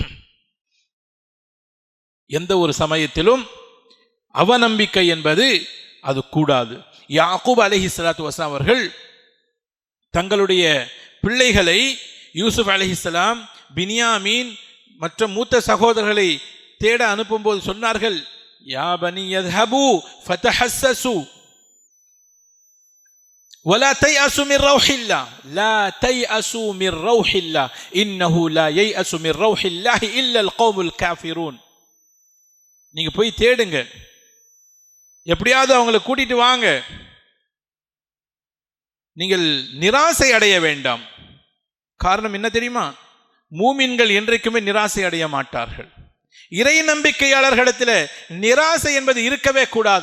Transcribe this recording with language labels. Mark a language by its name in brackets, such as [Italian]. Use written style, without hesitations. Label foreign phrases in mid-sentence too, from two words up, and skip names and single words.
[Tamil] எந்த ஒரு சமயத்திலும் அவநம்பிக்கை என்பது அது கூடாது. [Arabic] يعقوب عليه الصلاة والسلام [Tamil] அவர்கள் தங்களுடைய பிள்ளைகளை யூசுப் அலைஹிஸ்ஸலாம், பின்யாமீன் மற்ற மூத்த சகோதரர்களை தேட அனுப்பும்போது சொன்னார்கள், [Arabic] يا بني யذهبوا فتحسسوا ولا تيأسوا من روح الله لا تيأسوا من روح الله إنه لا ييأس من روح الله إلا القوم الكافرون. [Tamil] நீங்க போய் தேடுங்க, எப்படியாவது அவங்களை கூட்டிட்டு வாங்க, நீங்கள் நிராசை அடைய வேண்டாம், காரணம் என்ன தெரியுமா? மூமின்கள் என்றைக்குமே நிராசை அடைய மாட்டார்கள். இறை நம்பிக்கையாளர்களிடத்தில் நிராசை என்பது இருக்கவே கூடாது.